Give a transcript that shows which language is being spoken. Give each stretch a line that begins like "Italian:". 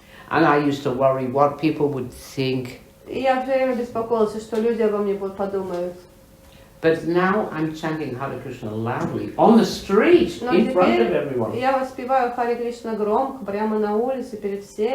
English: And I used to worry what people would think.
Russian: И я все время беспокоился, что люди обо мне подумают.
English: But now I'm chanting Hare Krishna loudly on the street in front of everyone.
Russian: Я воспеваю Харе Кришна громко, прямо на улице перед всеми.